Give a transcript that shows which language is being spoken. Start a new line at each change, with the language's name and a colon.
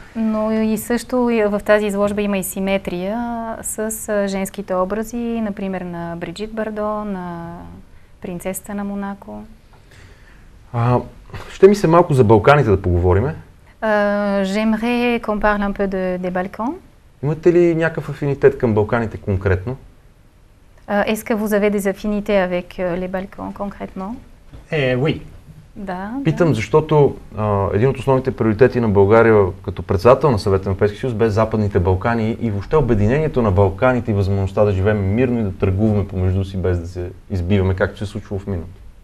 Bulgarian: Но и също в тази изложба има и симетрия с женските образи, например на Бриджит Бардо, на принцесата на Монако. Ще ми се малко за Балканите да поговорим.
French: J'aimerais qu'on parle un peu des Balkans.
Bulgarian: Имате ли някакъв афинитет към Балканите конкретно?
French: Est-ce que vous avez des affinités avec les Balkans concrètement? Oui.
Bulgarian: Да. Питам, защото един от основните приоритети на България като председател на Съвета на Европейския съюз бе Западните Балкани и въобще обединението на Балканите и възможността да живеем мирно и да търгуваме помежду си без да се избиваме, както се случва в миналото.